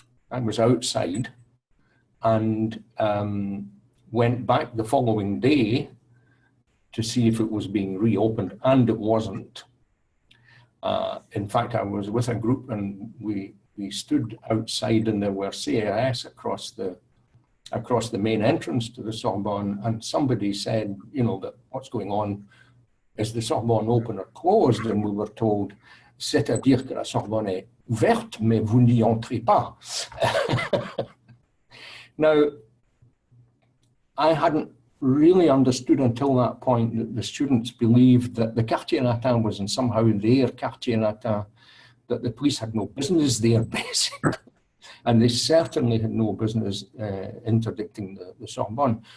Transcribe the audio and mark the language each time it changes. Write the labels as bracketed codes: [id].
[en] I was outside and went back the following day to see if it was being reopened, and it wasn't. In fact, I was with a group and we stood outside, and there were CRS across the main entrance to the Sorbonne, and somebody said, you know, that what's going on, is the Sorbonne open or closed? And we were told, [fr] c'est-à-dire que la Sorbonne est ouverte, mais vous n'y entrez pas. [en] Now, I hadn't really understood until that point that the students believed that the Quartier Latin was in somehow their Quartier Latin, that the police had no business there, basically. And they certainly had no business interdicting the Sorbonne.